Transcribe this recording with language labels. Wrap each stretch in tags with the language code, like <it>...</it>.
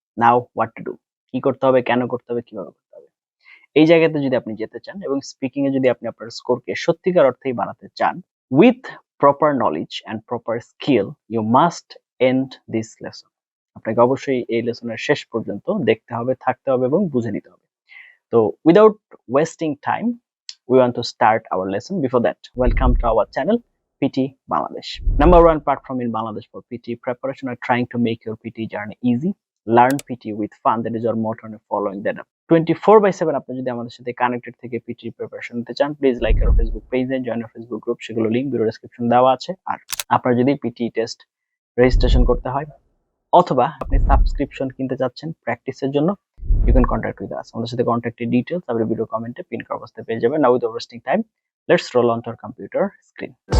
<bn>Now what to do, কি করতে হবে, কেন করতে হবে, কিভাবে করতে হবে। এই জায়গাতে যদি আপনি যেতে চান এবং স্পিকিং এ যদি আপনি আপনার স্কোরকে সত্যিকার অর্থেই বাড়াতে চান,</bn> <en>With proper knowledge and proper skill you must end this lesson.</en> <bn>আপনাকে অবশ্যই এই লেসনের শেষ পর্যন্ত দেখতে হবে, থাকতে হবে এবং বুঝে নিতে হবে।</bn> <en>তো without wasting time, we want to start our lesson. Before that, welcome to our channel PT Bangladesh. Number one platform in Bangladesh for PT preparation are trying to make your PT journey easy. Learn PT with fun. That is our motto and following that up.</en> <bn>24/7 আপনি যদি আমাদের সাথে connected থেকে PT preparation নিতে চান, please like our Facebook পেজে, join our Facebook group, সেগুলো link video description দেওয়া আছে। আর আপনার যদি পিটি টেস্ট রেজিস্ট্রেশন করতে হয় অথবা আপনি সাবস্ক্রিপশন কিনতে চাচ্ছেন প্র্যাকটিসের জন্য,</bn> <en>you can contact with us.</en> <bn>আমাদের সাথে কন্ট্যাক্টের ডিটেইলস আপনি ভিডিও কমেন্টে পিন করা অবস্থায় পেয়ে যাবেন।</bn> <en>Now without wasting time, let's roll on to our computer screen.</en>